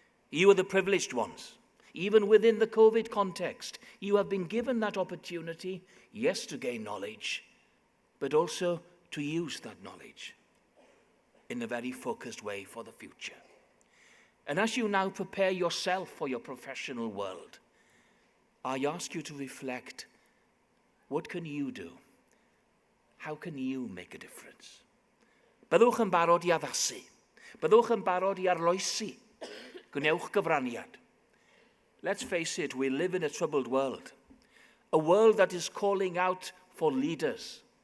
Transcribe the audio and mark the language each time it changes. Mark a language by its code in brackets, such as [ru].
[en] You are the privileged ones. Even within the COVID context, you have been given that opportunity, yes, to gain knowledge, but also to use that knowledge in a very focused way for the future. And as you now prepare yourself for your professional world, I ask you to reflect, what can you do? How can you make a difference? [cy] Byddwch yn barod I addasu. Byddwch yn barod I arloesi. Gwnewch gyfraniad. [en] Let's face it, we live in a troubled world. A world that is calling out for leaders.